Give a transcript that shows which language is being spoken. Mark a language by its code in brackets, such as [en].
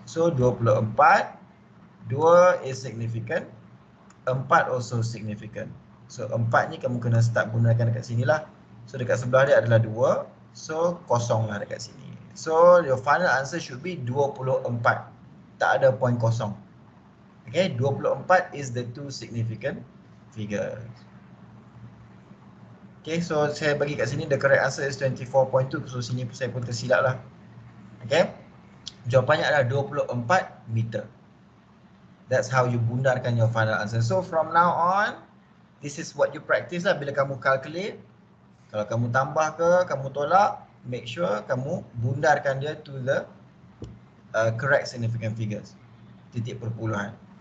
[en] So 24, 2 is significant, 4 also significant. [ms] So 4 ni kamu kena start bundarkan dekat sini lah. So dekat sebelah dia adalah 2, so kosong lah dekat sini. [en] So your final answer should be 24. [ms] Tak ada point kosong. [en] Okay, 24 is the 2 significant figures. [ms] Okay, so saya bagi kat sini [en] the correct answer is 24.2. [ms] So sini saya pun tersilap lah. Okay, jawapannya adalah 24 meter. [en] That's how you [ms] bundarkan [en] your final answer. So from now on, this is what you practice lah. [ms] Bila kamu calculate, kalau kamu tambah ke, kamu tolak, [en] make sure [ms] kamu bundarkan dia [en] to the correct significant figures, [ms] titik perpuluhan.